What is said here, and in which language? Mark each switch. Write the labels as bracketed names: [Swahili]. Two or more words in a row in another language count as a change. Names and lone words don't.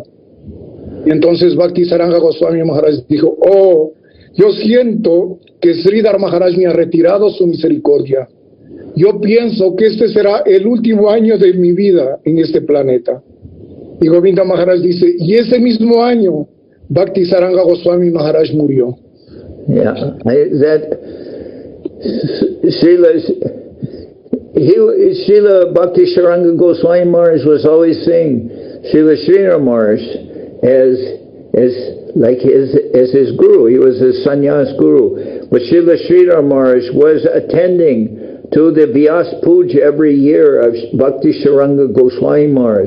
[Spanish] Y entonces Bhakti Saranga Goswami Maharaj dijo, oh, yo siento que Sridhar Maharaj me ha retirado su misericordia. Yo pienso que este será el último año de mi vida en este planeta. Y Govinda Maharaj dice, y ese mismo año, Bhakti Saranga Goswami Maharaj murió. [English] Yeah, Srila Bhakti Saranga Goswami Maharaj was always saying Srila Sridhar Maharaj as his guru. He was his sannyas guru. But Srila Sridhar Maharaj was attending to the Vyas Puja every year of Bhakti Saranga Goswami Maharaj.